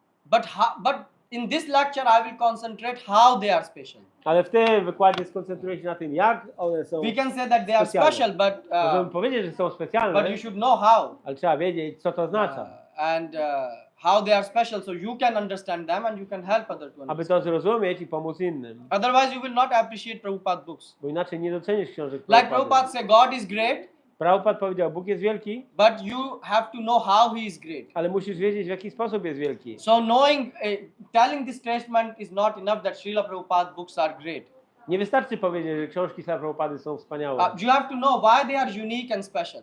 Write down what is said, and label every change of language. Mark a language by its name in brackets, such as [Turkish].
[English] But in this lecture I will concentrate how they are special. [Polish] Ale w tym wykładzie skoncentruję się na tym, jak one są [English] We can say that they are [Polish] specjalne. [English] special, but [Polish] Możemy powiedzieć, że są specjalne, [English] but you should know how. [Polish] ale trzeba wiedzieć, co to oznacza. [English] How they are special, so you can understand them and you can help others to [Polish] Aby [English] understand. [Polish] to zrozumieć i pomóc innym. [English] Otherwise you will not appreciate Prabhupada books. [Polish] Bo inaczej nie docenisz książek [English] Like [Polish] Prabhupady. [English] Prabhupada said, God is great, [Polish] Prabhupada powiedział, Bóg jest wielki, [English] but you have to know how he is great. [Polish] ale musisz wiedzieć, w jaki sposób jest wielki. [English] So knowing, telling this statement is not enough that Srila Prabhupada books are great. [Polish] Nie wystarczy powiedzieć, że książki Śrila Prabhupady są wspaniałe. [English] You have to know why they are unique and special.